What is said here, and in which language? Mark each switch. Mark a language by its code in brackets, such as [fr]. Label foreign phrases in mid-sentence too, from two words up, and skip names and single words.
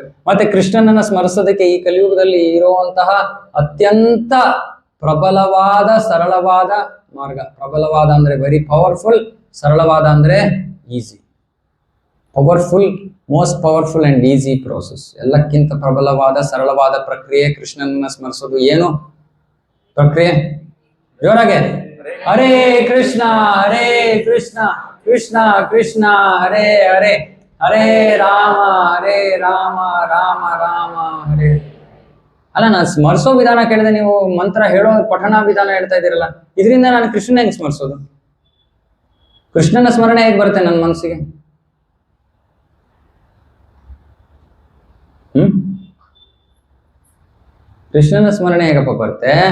[kn] ಮತ್ತೆ ಕೃಷ್ಣನನ್ನ ಸ್ಮರಿಸೋದಕ್ಕೆ ಈ ಕಲಿಯುಗದಲ್ಲಿ ಇರುವಂತಹ ಅತ್ಯಂತ ಪ್ರಬಲವಾದ ಸರಳವಾದ ಮಾರ್ಗ. ಪ್ರಬಲವಾದ ಅಂದ್ರೆ [en] very powerful, [kn] ಸರಳವಾದ ಅಂದ್ರೆ ಈಸಿ. [en] powerful, most powerful and easy process. [kn] ಎಲ್ಲಕ್ಕಿಂತ ಪ್ರಬಲವಾದ ಸರಳವಾದ ಪ್ರಕ್ರಿಯೆ ಕೃಷ್ಣನನ್ನ ಸ್ಮರಿಸೋದು. ಏನು ಪ್ರಕ್ರಿಯೆ? [sa] ಜೋರಾಗೆ ಹರೇ ಕೃಷ್ಣ ಕೃಷ್ಣ ಕೃಷ್ಣ ಹರೇ ಹರೇ, ಹರೇ ರಾಮ ಹರೇ ರಾಮ ರಾಮ ರಾಮ ಹರೇ. [kn] ಅಲ್ಲ, ನಾನು ಸ್ಮರಿಸೋ ವಿಧಾನ ಕೇಳಿದೆ, ನೀವು ಮಂತ್ರ ಹೇಳೋ ಪಠಣ ವಿಧಾನ ಹೇಳ್ತಾ ಇದ್ದೀರಲ್ಲ, ಇದರಿಂದ ನಾನು ಕೃಷ್ಣನ ಹೆಂಗ್ ಸ್ಮರಿಸೋದು? ಕೃಷ್ಣನ ಸ್ಮರಣೆ ಹೇಗೆ ಬರುತ್ತೆ ನನ್ನ ಮನಸ್ಸಿಗೆ? ಕೃಷ್ಣನ ಸ್ಮರಣೆ ಹೇಗಪ್ಪ ಬರುತ್ತೆ?